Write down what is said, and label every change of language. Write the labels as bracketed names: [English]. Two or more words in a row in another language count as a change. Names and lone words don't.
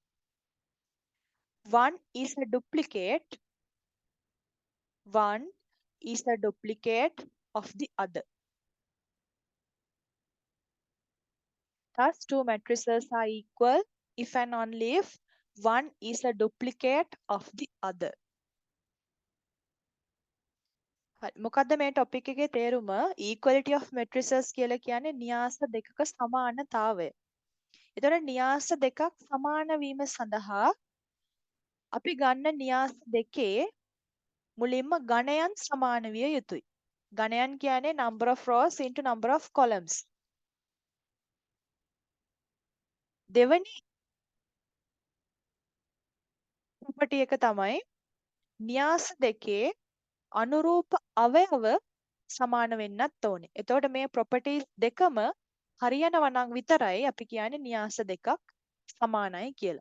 [English] one is a duplicate of the other. Thus, two matrices are equal if and only if one is a duplicate of the other. [Sinhala] හරි. මොකද්ද මේ ටොපික් එකේ තේරුම? [English] equality of matrices [Sinhala] කියලා කියන්නේ න්‍යාස දෙකක සමානතාවය. එතකොට න්‍යාස දෙකක් සමාන වීම සඳහා අපි ගන්න න්‍යාස දෙකේ මුලින්ම ගණයන් සමාන විය යුතුයි. ගණයන් කියන්නේ [English] number of rows into number of columns. [Sinhala] දෙවැනි property එක තමයි න්‍යාස දෙකේ අනුරූප අවයව සමාන වෙන්නත් ඕනේ. එතකොට මේ properties දෙකම හරියනවා නම් විතරයි අපි කියන්නේ න්‍යාස දෙකක් සමානයි කියලා.